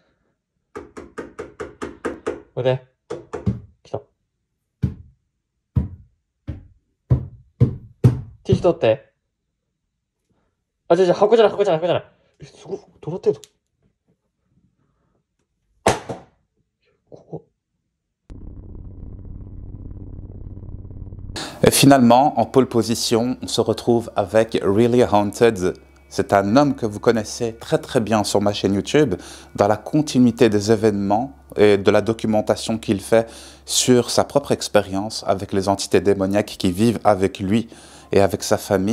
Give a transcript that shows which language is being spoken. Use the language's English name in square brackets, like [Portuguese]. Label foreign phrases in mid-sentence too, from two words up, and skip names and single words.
[Japanese] これで、来た。ティッシュ取って。あ、じゃ箱じゃない、箱じゃない、箱じゃない。え、すごい、どうなってんの？ここ。 [French] Et finalement, en pole position, on se retrouve avec Really Haunted. C'est un homme que vous connaissez très très bien sur ma chaîne YouTube, dans la continuité des événements et de la documentation qu'il fait sur sa propre expérience avec les entités démoniaques qui vivent avec lui et avec sa famille.